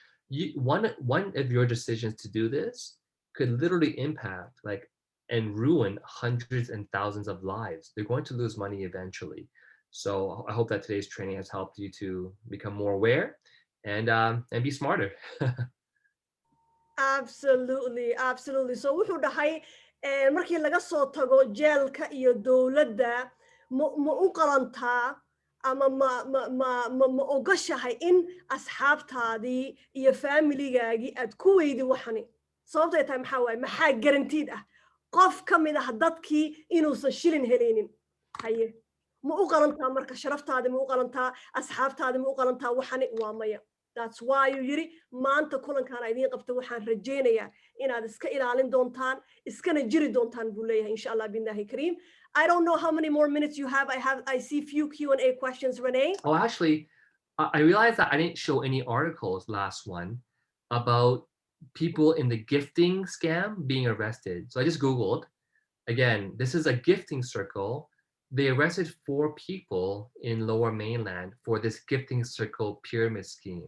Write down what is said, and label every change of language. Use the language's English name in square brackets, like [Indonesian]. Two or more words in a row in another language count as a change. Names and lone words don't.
[English] One of your decisions to do this could literally impact and ruin hundreds and thousands of lives. They're going to lose money eventually. So I hope that today's training has helped you to become more aware and be smarter. Absolutely. [Somali] So wuxuu dhahay markii laga soo tago jeelka iyo dawladda ma u qalantaa ama ma ogashahay in asxaabtaadii iyo familigaagii aad ku weydi waxani sababtoo ay tahay maxaa waaye maxaa guaranteed ah qof ka mid ah dadkii inuusan shilin helaynin haye ma u qalantaa marka sharaftaada ma u qalantaa asxaabtaada ma u qalantaa waxani waa maya [English] that's why you [Somali] yiri maanta kulankan idiin qabta waxaan rajeynayaa inaad iska ilaalin doontaan iskana jiri doontaan buu leeyahay [Arabic] إن شاء الله بالله كريم. [English] I don't know how many more minutes you have. I see few Q&A questions, Renee. Oh, actually, I realized that I didn't show any articles last one about people in the gifting scam being arrested. So I just Googled. Again, this is a gifting circle. They arrested 4 people in Lower Mainland for this gifting circle pyramid scheme.